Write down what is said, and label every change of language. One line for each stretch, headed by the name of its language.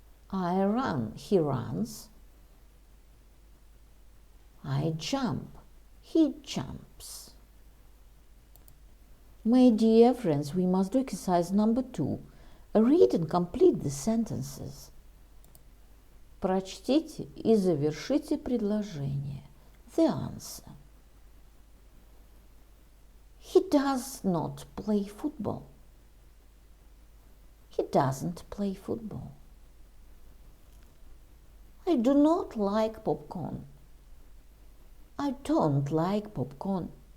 English: I run, he runs. I jump, he jumps. My dear friends, we must do exercise number 2. Read and complete the sentences.
Russian: Прочтите и завершите предложение.
English: The answer. He does not play football. He doesn't play football. I do not like popcorn. I don't like popcorn.